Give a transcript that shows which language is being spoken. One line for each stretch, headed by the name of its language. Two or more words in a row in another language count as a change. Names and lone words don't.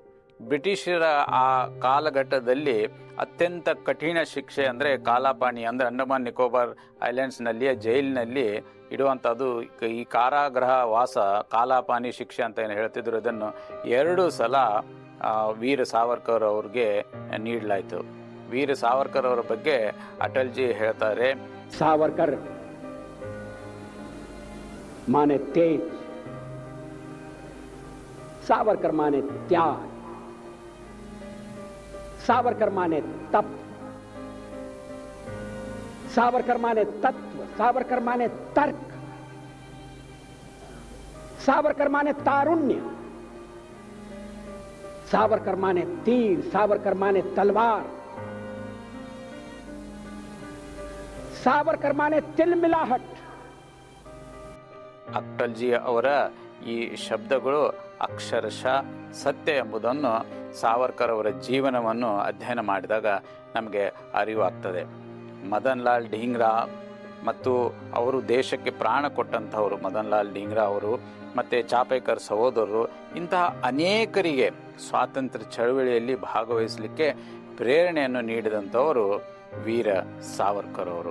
Kannada: ಬ್ರಿಟಿಷರ ಆ ಕಾಲಘಟ್ಟದಲ್ಲಿ ಅತ್ಯಂತ ಕಠಿಣ ಶಿಕ್ಷೆ ಅಂದರೆ ಕಾಲಾಪಾನಿ, ಅಂದರೆ ಅಂಡಮಾನ್ ನಿಕೋಬಾರ್ ಐಲ್ಯಾಂಡ್ಸ್ನಲ್ಲಿಯ ಜೈಲಿನಲ್ಲಿ ಇಡುವಂಥದ್ದು. ಈ ಕಾರಾಗೃಹ ವಾಸ ಕಾಲಾಪಾನಿ ಶಿಕ್ಷೆ ಅಂತ ಏನು ಹೇಳ್ತಿದ್ರು, ಇದನ್ನು 2 ಸಲ ವೀರ ಸಾವರ್ಕರ್ ಅವ್ರಿಗೆ ನೀಡಲಾಯಿತು. ವೀರ ಸಾವರ್ಕರ್ ಅವರ ಬಗ್ಗೆ ಅಟಲ್ಜಿ ಹೇಳ್ತಾರೆ,
Hindi: ಸಾವರ್ಕರ್ माने तेज, सावरकर माने त्याग, सावरकर माने तप, सावरकर माने तत्व, सावरकर माने तर्क, सावरकर माने तारुण्य, सावरकर माने तीर, सावरकर माने तलवार, सावरकर माने तिलमिलाहट.
Kannada: ಅಟಲ್ಜಿ ಅವರ ಈ ಶಬ್ದಗಳು ಅಕ್ಷರಶಃ ಸತ್ಯ ಎಂಬುದನ್ನು ಸಾವರ್ಕರ್ ಅವರ ಜೀವನವನ್ನು ಅಧ್ಯಯನ ಮಾಡಿದಾಗ ನಮಗೆ ಅರಿವಾಗ್ತದೆ. ಮದನ್ ಲಾಲ್ ಢೀಂಗ್ರಾ ಮತ್ತು ಅವರು ದೇಶಕ್ಕೆ ಪ್ರಾಣ ಕೊಟ್ಟಂಥವರು ಮದನ್ ಲಾಲ್ ಢೀಂಗ್ರಾ ಅವರು ಮತ್ತು ಚಾಪೇಕರ್ ಸಹೋದರರು, ಇಂತಹ ಅನೇಕರಿಗೆ ಸ್ವಾತಂತ್ರ್ಯ ಚಳವಳಿಯಲ್ಲಿ ಭಾಗವಹಿಸಲಿಕ್ಕೆ ಪ್ರೇರಣೆಯನ್ನು ನೀಡಿದಂಥವರು ವೀರ ಸಾವರ್ಕರ್ ಅವರು.